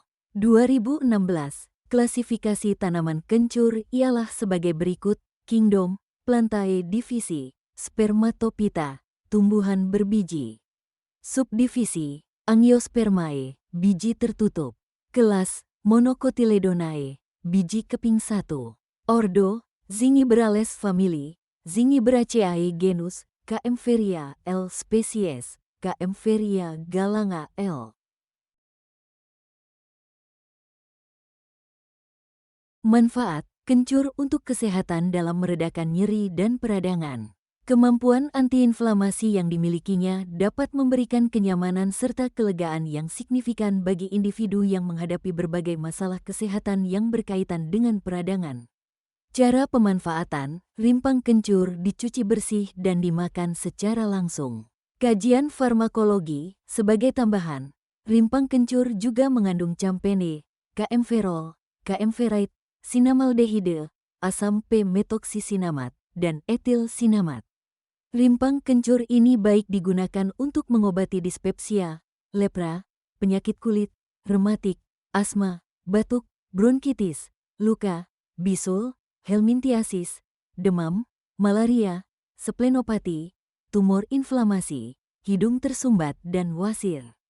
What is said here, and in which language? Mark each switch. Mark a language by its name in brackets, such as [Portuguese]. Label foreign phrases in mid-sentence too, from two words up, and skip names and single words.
[Indonesian] 2016, klasifikasi tanaman kencur ialah sebagai berikut: Kingdom, Plantae divisi, Spermatophyta, tumbuhan berbiji. Subdivisi, Angiospermae, biji tertutup. Kelas, Monocotyledonae, biji keping 1. Ordo, Zingiberales family, Zingiberaceae genus, Kaempferia L. species, Kaempferia galanga L. Manfaat, kencur untuk kesehatan dalam meredakan nyeri dan peradangan. Kemampuan antiinflamasi yang dimilikinya dapat memberikan kenyamanan serta kelegaan yang signifikan bagi individu yang menghadapi berbagai masalah kesehatan yang berkaitan dengan peradangan. Cara pemanfaatan, rimpang kencur dicuci bersih dan dimakan secara langsung. Kajian farmakologi, sebagai tambahan, rimpang kencur juga mengandung campene, kaemferol, kaemferate, sinamaldehide, asam p-metoksisinamat, dan etil sinamat. Rimpang kencur ini baik digunakan untuk mengobati dispepsia, lepra, penyakit kulit, rematik, asma, batuk, bronkitis, luka, bisul, helminthiasis, demam, malaria, splenopati, tumor inflamasi, hidung tersumbat dan wasir.